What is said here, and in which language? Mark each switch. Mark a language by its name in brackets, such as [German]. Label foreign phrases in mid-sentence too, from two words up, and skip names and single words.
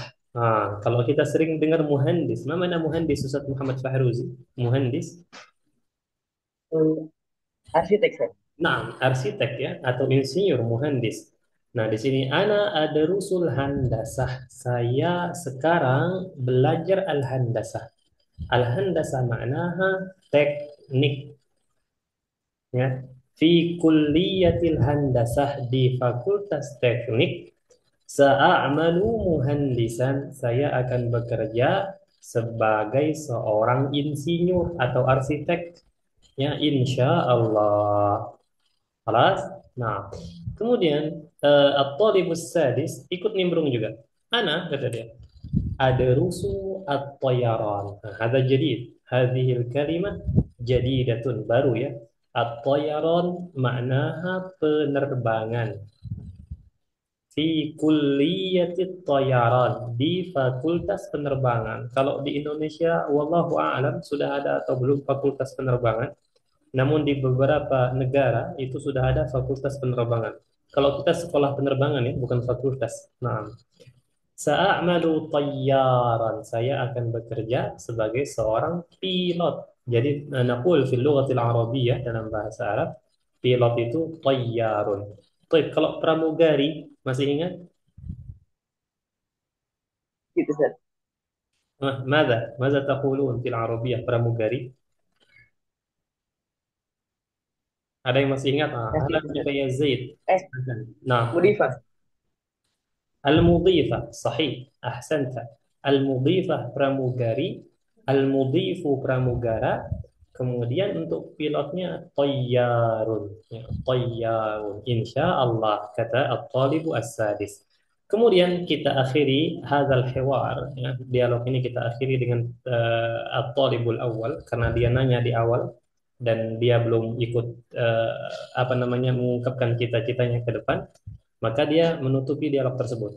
[Indonesian] Kalau kita sering dengar muhandis, mana muhandis Ustaz Muhammad Fahruzi? Muhandis, Hmm, arsitek saya. nah arsitek ya atau insinyur muhandis. Nah di sini ana ada [Arabic] رسل هندسة. [Indonesian] Saya sekarang belajar al-handasah. [Arabic] الهندسة معناها [Indonesian] teknik ya. [Arabic] في كلية الهندسة [Indonesian] di fakultas teknik [Arabic] سأعمل مهندسا, [Indonesian] saya akan bekerja sebagai seorang insinyur atau arsitek. Ya, [Arabic] إن شاء الله. [Indonesian] Kelas. Nah, kemudian [Arabic] الطالب السادس [Indonesian] ikut nimbrung juga. Ana, kata dia, ada [Arabic] رسو الطيران. [Indonesian] Nah, ada jadid. [Arabic] هذه الكلمة جديدة, [Indonesian] baru ya. [Arabic] الطيران معناها [Indonesian] penerbangan [Arabic] في كلية الطيران [Indonesian] di fakultas penerbangan. Kalau di Indonesia [Arabic] والله أعلم [Indonesian] sudah ada atau belum fakultas penerbangan. Namun di beberapa negara itu sudah ada fakultas penerbangan. Kalau kita sekolah penerbangan ya, bukan fakultas. [Arabic] Nah, سأعمل طيارا. [Indonesian] Saya akan bekerja sebagai seorang pilot. Jadi [Arabic] نقول في اللغة العربية [Indonesian] dalam bahasa Arab, pilot itu tayyarun. Baik, kalau pramugari masih ingat? Gitu, Ustaz. [Arabic] ماذا تقولون في العربية pramugari? [Indonesian] Ada yang masih ingat? Nah, Ana gitu, Ustaz. ya Zaid. Eh, Nah, Mudifa. [Arabic] المضيفة صحيح أحسنت Al-mudhifah pramugari, al-mudhifu pramugara, [Indonesian] kemudian untuk pilotnya tayyarun, ya, tayyarun. Insyaallah kata [Arabic] الطالب السادس. [Indonesian] Kemudian kita akhiri [Arabic] هذا الحوار, [Indonesian] ya, dialog ini kita akhiri dengan [Arabic] الطالب الأول [Indonesian] karena dia nanya di awal dan dia belum ikut apa namanya mengungkapkan cita-citanya ke depan, maka dia menutupi dialog tersebut.